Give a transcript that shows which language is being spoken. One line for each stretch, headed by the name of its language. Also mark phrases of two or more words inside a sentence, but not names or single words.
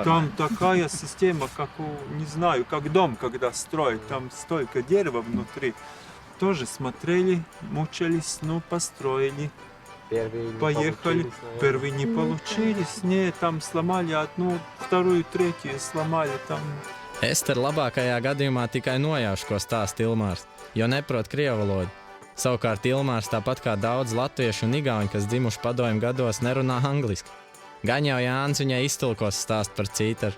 Russian: Там такая система, как не знаю, как дом, когда строят. Там столько дерева внутри. Тоже смотрели, мучались, построили. Поехали. Первые не получились. Не, там сломали одну, вторую, третью сломали. Там.
Latvian: Ester labākajā gadījumā tikai nojauš, ko stāsta Ilmārs, jo neprot krievu valodu. Savukārt Ilmārs, tāpat kā daudz latviešu un igauņu, kas dzimuši padomju gados, nerunā angliski. Gan jau Jānis viņai iztulkos stāst par cītaru.